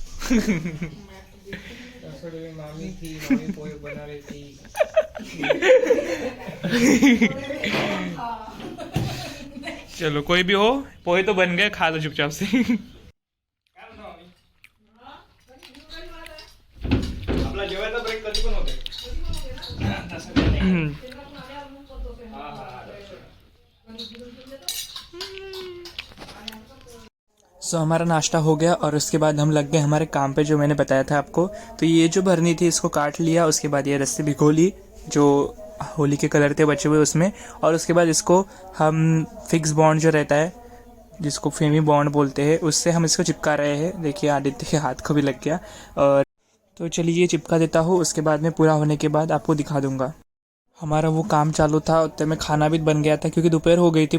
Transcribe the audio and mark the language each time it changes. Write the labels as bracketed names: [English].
[Hindi] रसोई में मामी थी, मामी पोहे बना रही थी. चलो कोई भी हो, पोहे तो बन गए, खा लो चुपचाप से. [Marathi] आपला जेवायचा ब्रेक कधी पण होते. [Hindi] सो हमारा नाश्ता हो गया और उसके बाद हम लग गए हमारे काम पे, जो मैंने बताया था आपको. तो ये जो भरनी थी इसको काट लिया. उसके बाद ये रस्सी भिगो ली जो होली के कलर थे बचे हुए उसमें. और उसके बाद इसको हम फिक्स बॉन्ड जो रहता है, जिसको फेमी बॉन्ड बोलते हैं, उससे हम इसको चिपका रहे हैं. देखिए आदित्य के हाथ को भी लग गया. और तो चलिए ये चिपका देता हूँ. उसके बाद में पूरा होने के बाद आपको दिखा दूंगा. हमारा वो काम चालू था, उतने में खाना भी बन गया था, क्योंकि दोपहर हो गई थी.